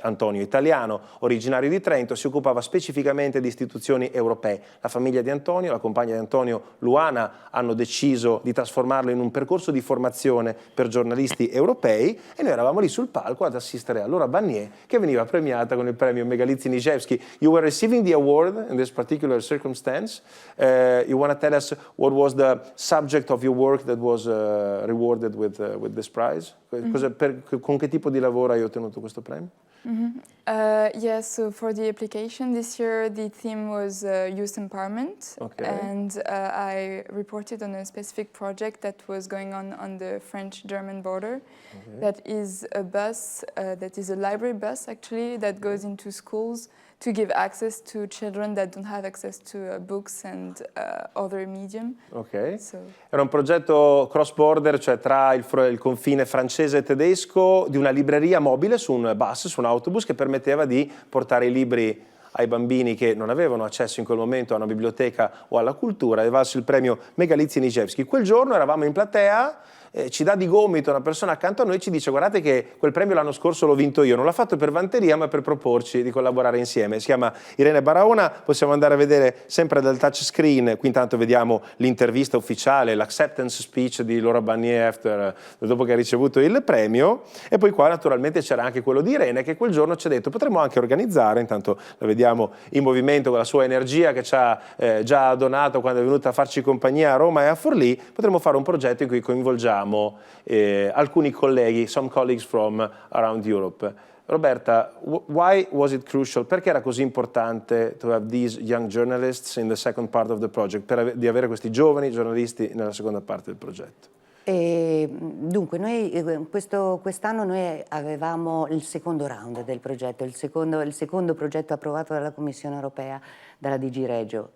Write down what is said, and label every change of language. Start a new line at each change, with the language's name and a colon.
Italian: Antonio, italiano, originario di Trento, si occupava specificamente di istituzioni europee. La famiglia di Antonio, la compagna di Antonio, Luana hanno deciso di trasformarlo in un percorso di formazione per giornalisti europei e noi eravamo lì sul palco ad assistere a Laura Bannier che veniva premiata con il premio Megalizzi Niževski.
English: You were receiving the award in this particular circumstance. You want to tell us what was the subject of your work that was rewarded with this prize?
Italian: Con che tipo di lavoro hai ottenuto questo premio?
English: Yeah, so for the application this year, the theme was youth empowerment, and I reported on a specific project that was going on the French-German border. That is a bus, that is a library bus actually, that goes into schools to give access to children that don't have access to books and other medium. So.
Italian: Era un progetto cross-border, cioè tra il confine francese e tedesco, di una libreria mobile su un bus, su un autobus, che permetteva di portare i libri ai bambini che non avevano accesso in quel momento a una biblioteca o alla cultura. È valso il premio Megalizzi Niževski. Quel giorno eravamo in platea, ci dà di gomito una persona accanto a noi e ci dice: guardate che quel premio l'anno scorso l'ho vinto io, non l'ho fatto per vanteria ma per proporci di collaborare insieme. Si chiama Irene Barahona, possiamo andare a vedere sempre dal touchscreen, qui intanto vediamo l'intervista ufficiale, l'acceptance speech di Laura Bannier dopo che ha ricevuto il premio, e poi qua naturalmente c'era anche quello di Irene che quel giorno ci ha detto: potremmo anche organizzare, intanto la vediamo in movimento con la sua energia che ci ha già donato quando è venuta a farci compagnia a Roma e a Forlì, potremmo fare un progetto in cui coinvolgiamo alcuni colleghi,
English: some colleagues from around Europe. Roberta, why was it crucial?
Italian: Perché era così importante
English: to have these young journalists in the second part of the project,
Italian: di avere questi giovani giornalisti nella seconda parte del progetto? Dunque, noi quest'anno noi avevamo il secondo round del progetto, il secondo progetto approvato dalla Commissione Europea, dalla DG Regio.